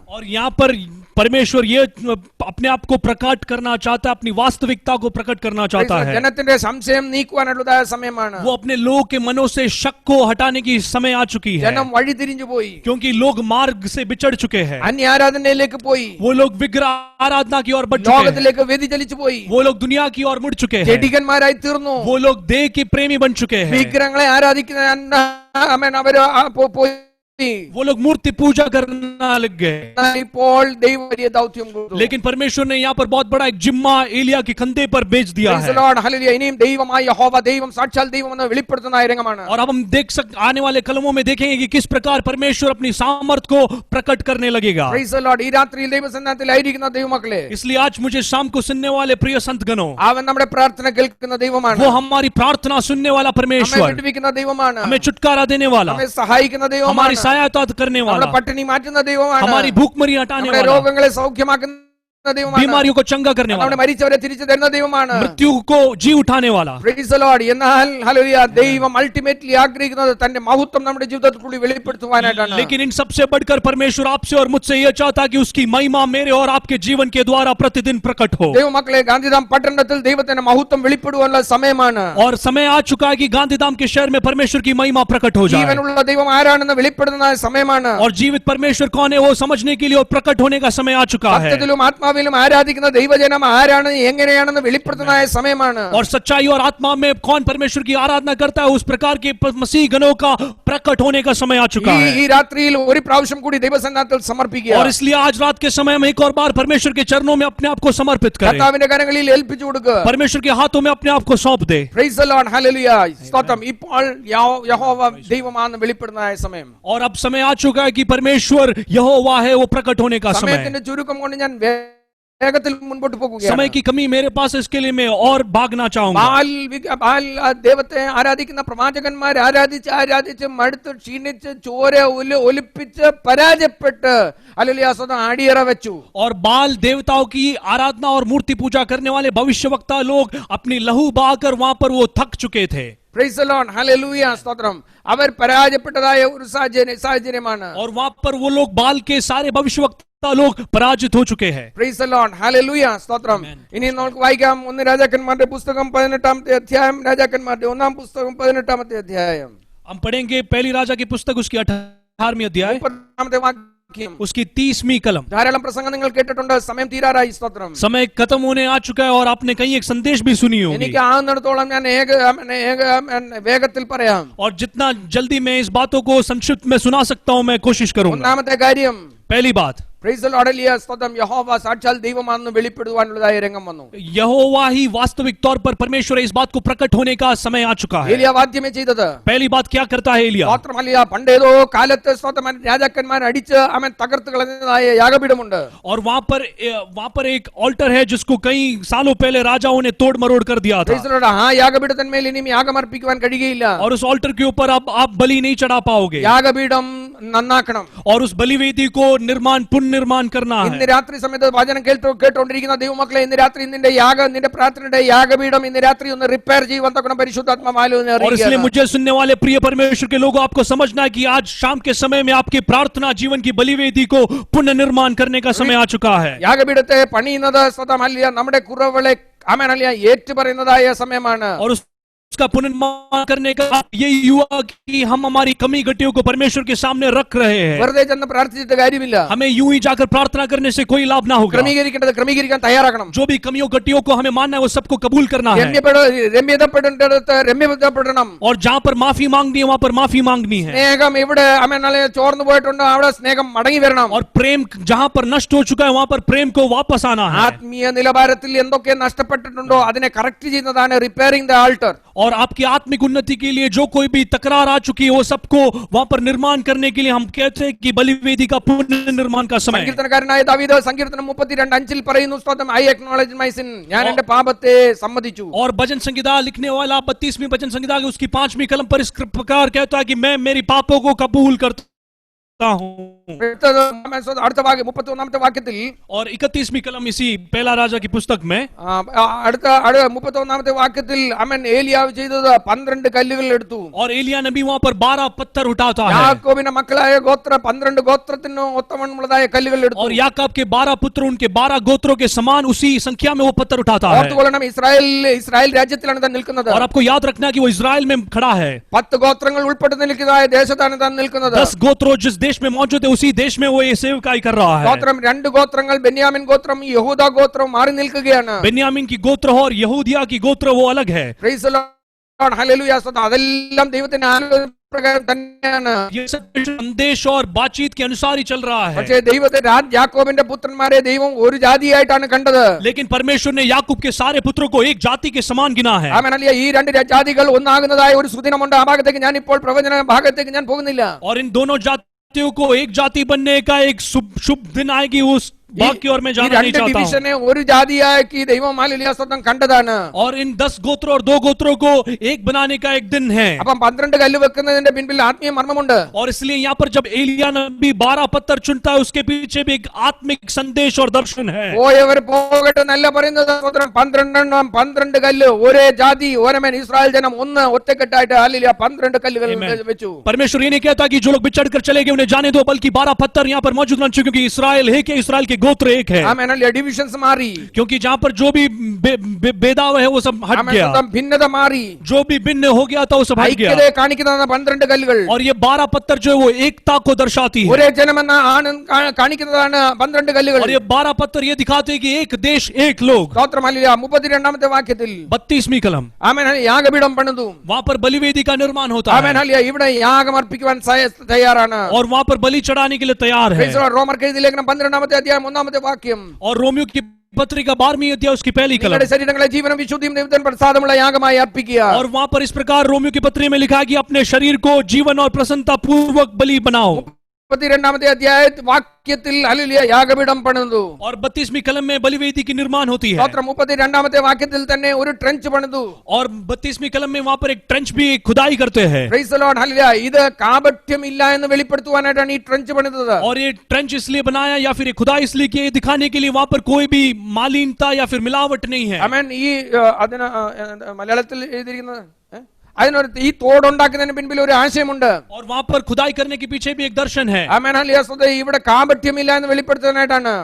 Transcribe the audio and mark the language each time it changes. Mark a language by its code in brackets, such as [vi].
[hi] और यहाँ पर परमेश्वर ये अपने आप को प्रकट करना चाहता है, अपनी वास्तविकता को प्रकट करना चाहता है. [ml] ജനത്തിന്റെ സംശയം നീക്കുവാനുള്ളതായ സമയമാണ്. [hi] वो अपने लोगों के मनों से शक को हटाने की समय आ चुकी है. [ml] ജനം വഴിതിരിഞ്ഞു പോയി. [hi] क्योंकि लोग मार्ग से बिछड़ चुके हैं. [ml] അന്യ ആരാധനയിലേക്ക് പോയി. [hi] वो लोग विग्रह आराधना की ओर बढ़ चुके हैं. [ml] ലോകത്തിലേക്ക് വ്യതിചലിച്ചു പോയി. [hi] वो लोग दुनिया की ओर मुड़ चुके हैं. [ml] ജഡികന്മാരായി തീർന്നു. [hi] वो लोग देह के प्रेमी बन चुके हैं. [ml] വിഗ്രഹങ്ങളെ ആരാധിക്കുന്ന ആമേൻ അവര് പോയി. [hi] वो लोग मूर्ति पूजा करना लग गए. [ml] ഇപ്പോൾ ദൈവം വലിയ ദൗത്യം കൊടുത്തു. [hi] लेकिन परमेश्वर ने यहाँ पर बहुत बड़ा एक जिम्मा एलिय्याह के कंधे पर भेज दिया [en] Praise the [hi] है. [en] Lord. Hallelujah. [ml] ഇനിയും ദൈവമായ യഹോവ ദൈവം സാക്ഷാൽ ദൈവം എന്ന് വെളിപ്പെടുത്തുന്ന രംഗമാണ്. [hi] और अब हम आने वाले कलमों में देखेंगे कि किस प्रकार परमेश्वर अपनी सामर्थ को प्रकट करने लगेगा. [en] Praise the Lord. [ml] ഈ രാത്രിയിൽ ദൈവസന്നിധിയിലായിരിക്കുന്ന ദൈവമക്കളെ, [hi] इसलिए आज मुझे शाम को सुनने वाले प्रिय संत गणों, [ml] അവൻ നമ്മുടെ പ്രാർത്ഥന കേൾക്കുന്ന ദൈവമാണ്. [hi] वो हमारी प्रार्थना सुनने वाला [ml] നമ്മെ [hi] परमेश्वर, [ml] വിടുവിക്കുന്ന ദൈവമാണ്. [hi] हमें छुटकारा देने वाला, [ml] നമ്മെ സഹായിക്കുന്ന [hi] हमारी [ml] ദൈവമാണ്. [hi] सहायता करने [ml] നമ്മുടെ [hi] वाला, [ml] പട്ടിണി മാറ്റുന്ന ദൈവമാണ്. [hi] हमारी भूखमरी हटाने [ml] നമ്മുടെ [hi] वाला, [ml] രോഗങ്ങളെ സൗഖ്യമാക്കുന്ന ദൈവമാണ്. [hi] बीमारियों को चंगा करने [ml] നമ്മുടെ [hi] वाला, [ml] മരിച്ചവരെ തിരിച്ചു തരുന്ന ദൈവമാണ്. [hi] मृत्यु को जी उठाने वाला. [en] Praise the Lord. [ml] എന്നാൽ ഹല്ലേലൂയ ദൈവം അൾട്ടിമേറ്റ്ലി ആഗ്രഹിക്കുന്നത് തന്റെ മഹത്വം നമ്മുടെ ജീവിതത്തിൽ കൂടി വെളിപ്പെടുത്തുവാനായിട്ടാണ്. [hi] लेकिन इन सबसे बढ़कर परमेश्वर आपसे और मुझसे यह चाहता कि उसकी महिमा मेरे और आपके जीवन के द्वारा प्रतिदिन प्रकट हो. [ml] ദൈവമക്കളെ, ഗാന്ധിധാം പട്ടണത്തിൽ ദൈവത്തിന്റെ മഹത്വം വെളിപ്പെടുവാനുള്ള സമയമാണ്. [hi] और समय आ चुका है कि गांधीधाम के शहर में परमेश्वर की महिमा प्रकट हो जाए. [ml] ജീവനുള്ള ദൈവം ആരാണെന്ന് വെളിപ്പെടുന്ന സമയമാണ്. [hi] और जीवित परमेश्वर कौन है वो समझने के लिए और प्रकट होने का समय आ चुका है. [ml] സത്യത്തിലും ആത്മാവിലും ആരാധിക്കുന്ന ദൈവജനം ആരാണ് എങ്ങനെയാണെന്ന് വെളിപ്പെടുത്തുന്ന സമയമാണ്. [hi] और सच्चाई और आत्मा में कौन परमेश्वर की आराधना करता है उस प्रकार के मसीह गणों का प्रकट होने का समय आ चुका है. [ml] ഈ രാത്രിയിൽ ഒരു പ്രാവശ്യം കൂടി ദൈവസന്നിധിയിൽ സമർപ്പിക്കുക. [hi] और इसलिए आज रात के समय में एक और बार परमेश्वर के चरणों में अपने आप को समर्पित करें. [ml] കർത്താവിന്റെ കരങ്ങളിൽ ഏൽപ്പിച്ചു കൊടുക്കുക. [hi] परमेश्वर के हाथों में अपने आप को सौंप दे. [en] Praise the Lord. Hallelujah. സ്തോത്രം. [ml] ഇപ്പോൾ യഹോവ ദൈവമാണെന്ന് വെളിപ്പെടുന്ന സമയം. [hi] और अब समय आ चुका है कि परमेश्वर यहोवा है वो प्रकट होने का समय. [ml] സമയത്തിന്റെ ചുരുക്കം കൊണ്ട് ഞാൻ വേഗത്തിൽ മുൻപോട്ട് പോകുകയാണ്. [hi] समय की कमी मेरे पास, इसके लिए मैं और भागना चाहूंगा. [ml] ബാൽ ദൈവത്തെ ആരാധിക്കുന്ന പ്രവാചകന്മാർ ആരാധിച്ച് മടുത്ത് ക്ഷീണിച്ച് ചോര ഒലിപ്പിച്ച് പരാജയപ്പെട്ട് ഹല്ലേലൂയ സ്വതം അടിയറ വെച്ചു. [hi] और बाल देवताओं की आराधना और मूर्ति पूजा करने वाले भविष्यवक्ता लोग अपनी लहू बहाकर वहां पर वो थक चुके थे. [en] Praise the Lord, hallelujah, സ്തോത്രം. [ml] അവർ പരാജയപ്പെട്ടതായ ഒരു സാഹചര്യമാണ്. [hi] और वहां पर वो लोग बाल के सारे भविष्यवक्ता लोग पराजित हो चुके हैं. [en] Praise the Lord, hallelujah, സ്തോത്രം. [ml] ഇനി നമുക്ക് വായിക്കാം 1 രാജാക്കന്മാരുടെ പുസ്തകം 18-ാമത്തെ അധ്യായം, രാജാക്കന്മാരുടെ 1-ാം പുസ്തകം 18-ാമത്തെ അധ്യായം. [hi] हम पढ़ेंगे पहली राजा की पुस्तक उसकी 18वीं अध्याय [ml] 30-ാമത്തെ വാക്യം, [hi] उसकी 30वीं कलम. [ml] ധാരാളം പ്രസംഗം നിങ്ങൾ കേട്ടിട്ടുണ്ട്. സമയം തീരാറായി, സ്തോത്രം. [hi] समय खत्म होने आ चुका है और आपने कहीं एक संदेश भी सुनी होगी. [ml] എനിക്ക് ആകുന്നിടത്തോളം ഞാൻ വേഗത്തിൽ പറയാം. [hi] और जितना जल्दी मैं इस बातों को संक्षिप्त में सुना सकता हूं मैं कोशिश करूंगा. [ml] ഒന്നാമത്തെ കാര്യം, [hi] पहली बात, [en] Praise the lord, ഹല്ലേലൂയ, സ്തോത്രം. [ml] യഹോവ സാക്ഷാൽ ദൈവമാണെന്ന് വെളിപ്പെടുവാനുള്ളതായ രംഗം വന്നു. [hi] यहोवा ही वास्तविक तौर पर परमेश्वर है, इस बात को प्रकट होने का समय आ चुका है. [ml] ഏലിയ വാദ്യമേ ചെയ്തത്. [hi] पहली बात क्या करता है एलिया? [ml] സ്തോത്രം, ഹല്ലേലൂയ. പണ്ടേതോ കാലത്ത് സ്തോത്രം രാജാക്കന്മാർ അടിച്ച് അവൻ തകർത്ത് കളഞ്ഞതായ യാഗപീഠമുണ്ട്. [hi] और वहां पर एक ऑल्टर है जिसको कई सालों पहले राजाओं ने तोड़ मरोड़ कर दिया था. [en] Praise the lord. [ml] ആ യാഗപീഠത്തിന്മേൽ ഇനി യാഗം അർപ്പിക്കുവാൻ കഴിയുകയില്ല. [hi] और उस ऑल्टर के ऊपर अब आप बलि नहीं चढ़ा पाओगे. [ml] യാഗപീഠം നന്നാക്കണം. [hi] और उस बलिवेदी को पुनर्निर्माण करना है. [ml] ഇന്ന് രാത്രി സമയത്ത് വചനം കേട്ടോണ്ടിരിക്കുന്ന ദൈവമക്കളെ, ഇന്ന് രാത്രി നിന്റെ പ്രാർത്ഥനയുടെ യാഗപീഠം ഇന്ന് രാത്രി ഒന്ന് റിപ്പയർ ചെയ്യുവാൻ തക്കണം പരിശുദ്ധാത്മാവ്. [hi] और इसलिए मुझे सुनने वाले प्रिय परमेश्वर के लोगों, आपको समझना है कि आज शाम के समय में आपकी प्रार्थना जीवन की बलिवेदी को पुनर्निर्माण करने का समय आ चुका है. [ml] യാഗപീഠത്തെ പണിയുന്നത് സ്വതം ഹല്ലേലൂയ നമ്മുടെ കുറവുകളെ ആമേൻ ഹല്ലേലൂയ ഏറ്റുപറയുന്നതായ സമയമാണ്. [hi] और उसका पुनर्निर्माण करने का यही युवा कि हम हमारी कमी घटियों को परमेश्वर के सामने रख रहे हैं. [ml] വെറുതെ ചെന്ന് പ്രാർത്ഥിച്ചിട്ട് കാര്യമില്ല. [hi] हमें यूं ही जाकर प्रार्थना करने से कोई लाभ ना होगा. [ml] ക്രമീകരിക്കേണ്ടത് ക്രമീകരിക്കാൻ തയ്യാറാകണം. [hi] जो भी कमियों घटियों को हमें मानना है वो सबको कबूल करना है. [ml] രമ്യതപ്പെടേണ്ടടുത്ത് രമ്യതപ്പെടണം. [hi] और जहां पर माफी मांगनी है वहां पर माफी मांगनी है. [ml] സ്നേഹം ഇവിടെ ആമേൻ ഹല്ലേലൂയ ചോർന്നു പോയിട്ടുണ്ട്, അവിടെ സ്നേഹം മടങ്ങി വരണം. [hi] और प्रेम जहां पर नष्ट हो चुका है वहां पर प्रेम को वापस आना है. [ml] ആത്മീയ നിലവാരത്തിൽ എന്തൊക്കെ നഷ്ടപ്പെട്ടിട്ടുണ്ടോ അതിനെ കറക്റ്റ് ചെയ്യുന്നതാണ് [en] Repairing the altar. [hi] और आपकी आत्मिक उन्नति के लिए जो कोई भी तकरार आ चुकी है वो सबको वहां पर निर्माण करने के लिए हम कहते हैं कि बलिवेदी का पुनर्निर्माण का समय. [ml] സങ്കീർത്തനക്കാരനായ ദാവീദ് സങ്കീർത്തനം 32:5 പറയുന്നു, സ്തോത്രം, [en] I acknowledge my sin, [ml] ഞാൻ എന്റെ പാപത്തെ സമ്മതിച്ചു. [hi] और भजन संहिता लिखने वाला 32वीं भजन संहिता की उसकी 5वीं कलम पर इस प्रकार कहता है कि मैं मेरी पापों को कबूल करता हूं. [ml] അടുത്ത വാക്യം 31-ാമത്തെ വാക്യത്തിൽ, [hi] और 31वीं कलम इसी पहला राजा की पुस्तक में [ml] അടുത്ത 31-ാമത്തെ വാക്യത്തിൽ അവൻ ഏലിയാവ് ചെയ്തത് 12 കല്ലുകൾ എടുത്തു. [hi] और एलिया नबी वहां पर 12 पत्थर उठाता है. [ml] യാക്കോബിന്റെ മക്കളായ 12 ഗോത്രത്തിന് ഒത്തവണ്ണമുള്ളതായ കല്ലുകൾ എടുത്തു. [hi] और याकूब के 12 पुत्र उनके 12 गोत्रों के समान उसी संख्या में वो पत्थर उठाता है. [ml] ഓർത്തുകൊള്ളണം, ഇസ്രായേൽ രാജ്യത്തിലാണ് താൻ നിൽക്കുന്നത്. [hi] और आपको याद रखना है कि वो इजराइल में खड़ा है. [ml] 10 ഗോത്രങ്ങൾ ഉൾപ്പെട്ട് നിൽക്കുന്നതായ ദേശത്താണ് താൻ നിൽക്കുന്നത്. [hi] 10 गोत्रों जिस देश में मौजूद है उसी देश में वो ये सेवकाई कर रहा है. [ml] ഗോത്രം 2 ഗോത്രങ്ങൾ, ബെന്യാമിൻ ഗോത്രം യഹൂദ ഗോത്രം മാറി നിൽക്കുകയാണ്. [hi] बेन्यामीन की गोत्र हो और यहूदिया की गोत्र वो अलग है. [en] praise the lord, [ml] ഹല്ലേലൂയ, അതെല്ലാം ദൈവത്തിന്റെ ആലോചനപ്രകാരം തന്നെയാണ്. [hi] ये सब संदेश और बातचीत के अनुसार ही चल रहा है. [ml] പക്ഷേ ദൈവത്തെ യാക്കോബിന്റെ പുത്രന്മാരെ ദൈവം ഒരു ജാതിയായിട്ടാണ് കണ്ടത്. [hi] लेकिन परमेश्वर ने याकूब के सारे पुत्रों को एक जाति के समान गिना है. Amen hallelujah. [ml] ഈ 2 ജാതികൾ ഒന്നാകുന്നതായ ഒരു സുദിനമുണ്ട്. ആ ഭാഗത്തേക്ക് ഞാൻ ഇപ്പോൾ പ്രവചന ഭാഗത്തേക്ക് ഞാൻ പോകുന്നില്ല. [hi] और इन दोनों जातियों को एक जाति बनने का एक शुभ दिन आएगी. उस भाग की ओर में जाना नहीं चाहता हूं. [ml] ഡിവിഷനെ ഒരു ജാതിയാക്കി ദൈവം ഹല്ലേലൂയ സ്വന്തം കണ്ടതാണ്. [hi] और इन 10 गोत्रों और 2 गोत्रों को एक बनाने का एक दिन है. [ml] അപ്പം 12 കല്ല് വെക്കുന്നതിന്റെ പിന്നിൽ ആത്മീയ മർമ്മമുണ്ട്. [hi] और इसलिए यहाँ पर जब एलिया नबी 12 पत्थर चुनता है उसके पीछे भी एक आत्मिक संदेश और दर्शन है. [ml] പോയവർ പോകട്ടെ എന്നല്ല പറയുന്നത്, 12 കല്ല്, ഒരേ ജാതി, ഒരമൻ, ഇസ്രായേൽ ജനം ഒന്ന് ഒറ്റക്കെട്ടായിട്ട് ഹല്ലേലൂയ 12 കല്ലുകൾ വെച്ചു. [hi] परमेश्वर ये नहीं कहता कि जो लोग बिछड़ कर चले गए उन्हें जाने दो, बल्कि 12 पत्थर यहाँ पर मौजूद रहने चाहिए, क्योंकि इस्राएल है कि इस्राएल के गोत्र एक है. [ml] Amen hallelujah. ഡിവിഷൻസ് മാറി. [hi] क्योंकि जहाँ पर जो भी भेदाव है वो सब हट ആമേൻ गया. [ml] സ്വന്തം ഭിന്നത മാറി. [hi] जो भी भिन्न हो गया था वो सब हट गया. [ml] ഐക്യതയെ കാണിക്കുന്ന 12 കല്ലുകൾ. [hi] और ये 12 पत्थर जो है वो एकता को दर्शाती है. [ml] ഒരേ ജനമെന്ന കാണിക്കുന്നതാണ് 12 കല്ലുകൾ. [hi] और ये 12 पत्थर ये दिखाते हैं कि एक देश एक लोग. [ml] സ്തോത്രം, ഹല്ലേലൂയ. 32-ാമത്തെ വാക്യത്തിൽ [hi] 32वीं कलम [ml] ആമേൻ ഹല്ലേലൂയ യാഗപീഠം പണിതു. [hi] वहां पर बलिवेदी का निर्माण होता ആമേൻ है. [ml] ഹല്ലേലൂയ. ഇവിടെ യാഗം അർപ്പിക്കുവാൻ തയ്യാറാണ്. [hi] और वहां पर बलि चढ़ाने के लिए तैयार है. [en] Praise the lord. [ml] റോമർക്ക് എഴുതിയ ലേഖനം 12-ാമത്തെ അധ്യായം 1-ാമത്തെ വാക്യം. [hi] और रोमियो की पत्रिका 12वीं अध्याय उसकी पहली कलम. [ml] നിങ്ങളുടെ ശരീരങ്ങളെ ജീവനും വിശുദ്ധിയും ദൈവത്തിന് പ്രസാദമുള്ള യാഗമായി അർപ്പിക്കുക. [hi] और वहां पर इस प्रकार रोमियो की पत्री में लिखा है कि अपने शरीर को जीवन और प्रसन्नता पूर्वक बलि बनाओ. [ml] 32ാമത്തെ അധ്യായത്തിൽ വാക്യത്തിൽ ഹല്ലേലൂയ യാഗപീഠം പണിതു. [hi] और 32वीं कलम में बलिवेदी की निर्माण होती है. [ml] സ്തോത്രം. 32ാമത്തെ വാക്യത്തിൽ തന്നെ ഒരു ട്രെഞ്ച് പണിതു. [hi] और 32वीं कलम में वहां पर एक ट्रेंच भी खुदाई करते हैं. [en] Praise the lord. ഹല്ലേലൂയ. [ml] ഇത് കാപട്യം ഇല്ല എന്ന് വെളിപ്പെടുത്തുവാനായിട്ടാണ് ഈ ട്രെഞ്ച് പണിതത്. [hi] और ये ट्रेंच इसलिए बनाया या फिर ये खुदाई इसलिए कि ये दिखाने के लिए वहां पर कोई भी मालिन्यता या फिर मिलावट नहीं है. ആമേൻ. [ml] ഈ അതിന് മലയാളത്തിൽ എഴുതിയിരിക്കുന്നത് അതിനൊരു ഈ തോടുണ്ടാക്കുന്നതിന് പിൻപിൽ ഒരു ആശയമുണ്ട്. [hi] और वहां पर खुदाई करने के पीछे भी एक दर्शन है. ആമേൻ. ഹല്ലേലൂയ. [ml] ഇവിടെ കാപട്യമില്ല എന്ന് വെളിപ്പെടുത്താനായിട്ടാണ്.